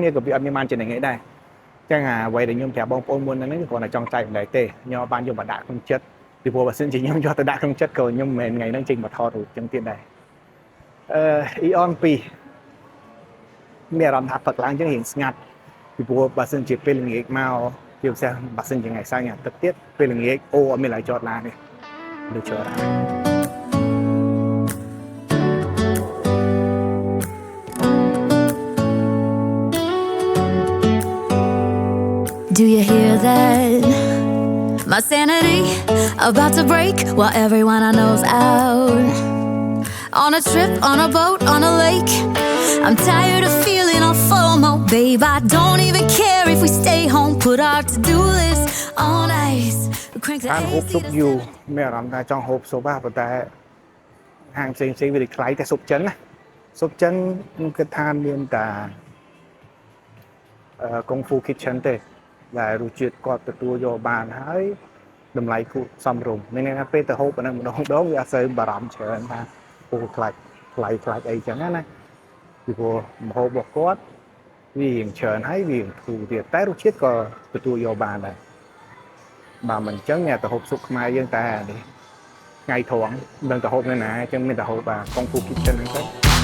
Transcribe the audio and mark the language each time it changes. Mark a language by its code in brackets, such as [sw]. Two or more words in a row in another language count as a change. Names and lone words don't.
[km] គ្នាក៏វាអត់មានបានចំណេញអីដែរអញ្ចឹងអ្វីដែលខ្ញុំប្រាប់បងប្អូនមុនហ្នឹងគ្រាន់តែចង់ចែកម្លែកទេខ្ញុំបានយកមកដាក់ក្នុងចិត្តពីព្រោះបើសិនជាខ្ញុំយកទៅដាក់ក្នុងចិត្តក៏ខ្ញុំមិនមែនថ្ងៃហ្នឹងចេញមកថតរូបអញ្ចឹងទៀតដែរEON 2មានអារម្មណ៍ថាផឹកឡើងអញ្ចឹងរៀងស្ងាត់ពីព្រោះបើសិនជាពេលល្ងាចមកជាពិសេសបើសិនជាថ្ងៃសៅរ៍ញ៉ាំទឹកទៀតពេលល្ងាចអូអត់មានឡើយចតឡានទេដូចចតឡាន [en] Do you hear that? My sanity about to break while everyone I know's out. On a trip, on a boat, on a lake. I'm tired of feeling all FOMO. Babe, I don't even care if we stay home. Put our to-do list on ice. Crank the AC. [km] ស៊ុបយូមានអារម្មណ៍ថាចង់ហូបស៊ុបប៉ុន្តែហាងផ្សេងៗវាខ្លាំងតែស៊ុបចិនណាស៊ុបចិនខ្ញុំគិតថាមានតែ Kung Fu Kitchen ទេដែលរសជាតិគាត់ទទួលយកបានហើយតម្លៃគួរសមរម្យមានន័យថាពេលទៅហូបអាហ្នឹងម្ដងវាអត់សូវបារម្ភច្រើនថាអូខ្លាចអីចឹងណាពីព្រោះម្ហូបរបស់គាត់វារៀងច្រើនហើយវាធូរទៀតតែរសជាតិក៏ទទួលយកបានដែរបើមិនអញ្ចឹងអ្នកទៅហូបស៊ុបខ្មែរយើងតែនេះថ្ងៃត្រង់មិនដឹងទៅហូបនៅណាអញ្ចឹងមានតែហូបKung Fu Kitchen ហ្នឹងទៅ